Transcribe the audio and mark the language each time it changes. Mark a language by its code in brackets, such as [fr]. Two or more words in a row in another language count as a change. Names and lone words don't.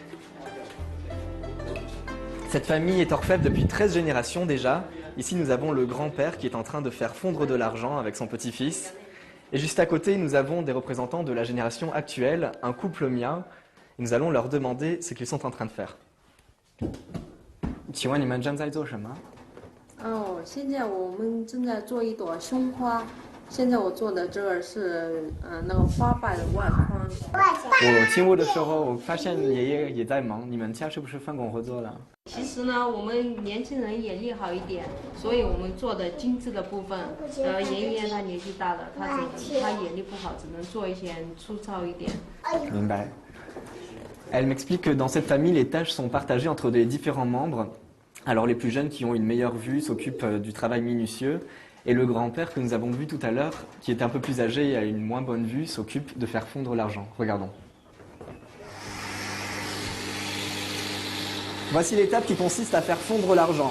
[fr] Cette famille est orfèvre depuis 13 générations déjà. Ici, nous avons le grand-père qui est en train de faire fondre de l'argent avec son petit-fils. Et juste à côté, nous avons des représentants de la génération actuelle, un couple Miao. Et nous allons leur demander ce qu'ils sont en train de faire. [zh] 请问你们正在做什么？现在我们正在做一朵胸花。现在我做的这个是那个花瓣的外框。我进屋的时候，我发现爷爷也在忙。你们家是不是分工合作了？其实呢，我们年轻人眼力好一点，所以我们做的精致的部分。爷爷他年纪大了，他眼力不好，只能做一些粗糙一点。 [fr] 明白。Elle m'explique que dans cette famille, les tâches sont partagées entre les différents membres. Alors les plus jeunes qui ont une meilleure vue s'occupent du travail minutieux et le grand-père que nous avons vu tout à l'heure, qui était un peu plus âgé et a une moins bonne vue, s'occupe de faire fondre l'argent. Regardons. Voici l'étape qui consiste à faire fondre l'argent.